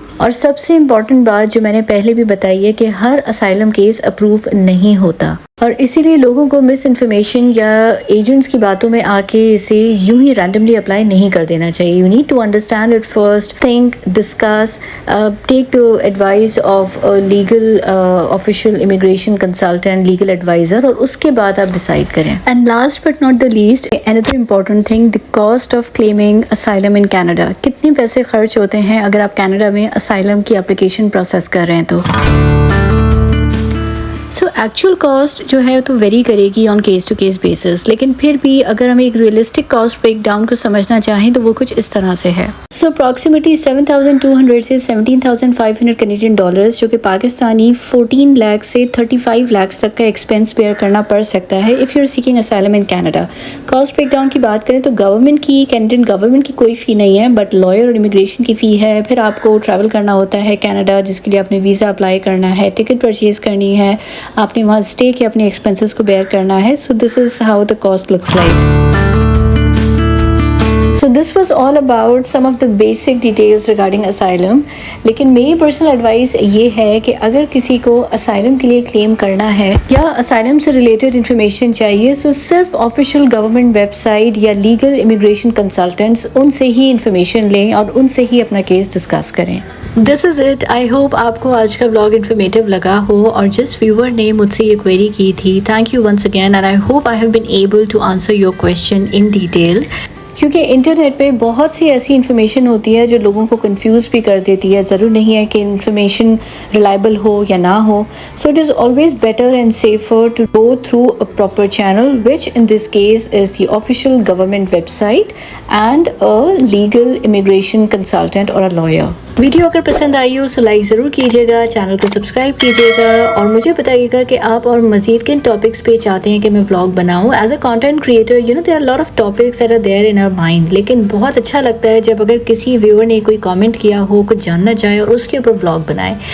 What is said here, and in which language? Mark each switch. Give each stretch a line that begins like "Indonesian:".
Urdu: اور سب سے امپورٹنٹ بات جو میں نے پہلے بھی بتائی ہے کہ ہر اسائلم کیس اپروو نہیں ہوتا اور اسی لیے لوگوں کو مس انفارمیشن یا ایجنٹس کی باتوں میں آ کے اسے یوں ہی رینڈملی اپلائی نہیں کر دینا چاہیے.
English: you need to understand it first, think, discuss, take to advise of legal official immigration consultant, legal adviser
Urdu: اور اس کے بعد آپ ڈیسائڈ کریں.
English: And last but not the least another important thing the cost of claiming asylum in Canada.
Urdu: کتنے پیسے خرچ ہوتے ہیں اگر آپ کینیڈا میں اسائلم کی اپلیکیشن پروسیس کر رہے ہیں تو سو ایکچوئل کاسٹ جو ہے تو ویری کرے گی
English: On case to case basis.
Urdu: لیکن پھر بھی اگر ہم ایک ریئلسٹک کاسٹ بریک ڈاؤن کو سمجھنا چاہیں تو وہ کچھ اس طرح سے ہے. سو اپروکسیمیٹلی 7,200 سے 17,500 کینیڈین ڈالرز جو کہ پاکستانی 14 لاکھ سے 35 لاکھ تک کا ایکسپینس بیئر کرنا پڑ سکتا ہے
English: If you are seeking asylum in Canada.
Urdu: Cost break down کی بات کریں تو گورنمنٹ کی، کینیڈین گورنمنٹ کی کوئی فی نہیں ہے بٹ لائر اور امیگریشن کی فی ہے. پھر آپ کو ٹریول کرنا ہوتا ہے کینیڈا جس کے لیے آپ نے ویزا اپلائی کرنا ہے، ٹکٹ پرچیز کرنی ہے، آپ نے وہاں اسٹے کے اپنے ایکسپینسز کو بیئر کرنا ہے.
English: So this is how the cost looks like. So this was all about some of the basic details regarding asylum.
Urdu: لیکن میری پرسنل ایڈوائس یہ ہے کہ اگر کسی کو اسائلم کے لیے کلیم کرنا ہے یا اسائلم سے ریلیٹڈ انفارمیشن چاہیے تو صرف آفیشیل گورنمنٹ ویب سائٹ یا لیگل امیگریشن کنسلٹنٹس ان سے ہی انفارمیشن لیں اور ان سے ہی اپنا کیس ڈسکس کریں.
English: This is it.
Urdu: آئی ہوپ آپ کو آج کا بلاگ انفارمیٹیو لگا ہو اور جس ویور نے مجھ سے یہ کویری کی تھی,
English: Thank you once again and I hope I have been able to answer your question in detail.
Urdu: کیونکہ انٹرنیٹ پہ بہت سی ایسی انفارمیشن ہوتی ہے جو لوگوں کو کنفیوز بھی کر دیتی ہے. ضرور نہیں ہے کہ انفارمیشن ریلائبل ہو یا نہ ہو.
English: So it is always better and safer to go through a proper channel which in this case is the official government website and a legal immigration consultant اور a lawyer.
Urdu: ویڈیو اگر پسند آئی ہو تو like ضرور کیجیے گا, channel کو subscribe کیجیے گا اور مجھے بتائیے گا کہ آپ اور مزید کن ٹاپکس پہ چاہتے ہیں کہ میں بلاگ بناؤں.
English: as a content creator there are lot of topics that are there in our mind,
Urdu: لیکن بہت اچھا لگتا ہے جب اگر کسی ویور نے کوئی کامنٹ کیا ہو, کچھ جاننا چاہے اور اس کے اوپر بلاگ بنائے.